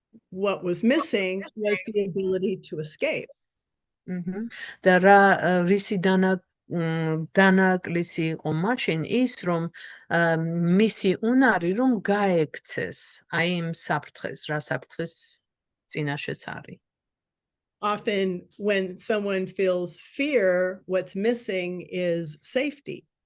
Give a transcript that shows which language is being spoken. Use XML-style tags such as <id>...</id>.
<en>What was missing was the ability to escape.</en> <ka>და რისი დანაკლისი იყო მაშინ ის, რომ მისი უნარი რომ გაექცეს აი იმ საფრთხეს, რა საფრთხეს წინაშეც არის.</ka> <en>Often when someone feels fear, what's missing is safety.</en>